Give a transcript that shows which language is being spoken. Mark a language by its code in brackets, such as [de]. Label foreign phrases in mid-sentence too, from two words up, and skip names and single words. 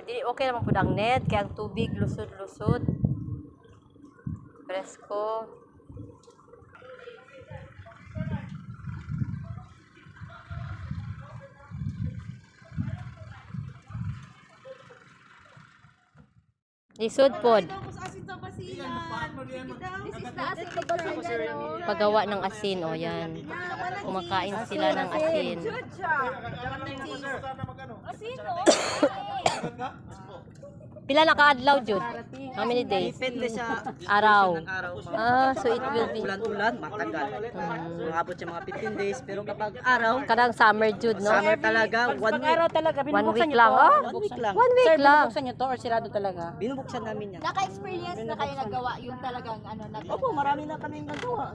[ceb] Dili okay naman pud ang net kay ang tubig lusod-lusod. Presko. Lisod pod. [tl] Paggawa ng asin yan. Kumakain sila ng asin. [ceb] Pila na kaadlaw jud? [en] How many days? [ceb] Depende sa [tl] Araw. araw. [en] So it will be [tl] Ulan-ulan, matagal. Umabot siya mga 15 days. Pero kapag araw, [ceb] kadang summer jud, no? [tl] summer talaga, 1 week. Araw talaga, 1 binubuksan week nyo lang. to. Oh, 1 week lang. 1 week Sir, lang. binubuksan nyo to or sirado talaga? Binubuksan namin yan. Naka-experience na kayo nagawa yung talagang Opo, marami na kaming nagawa.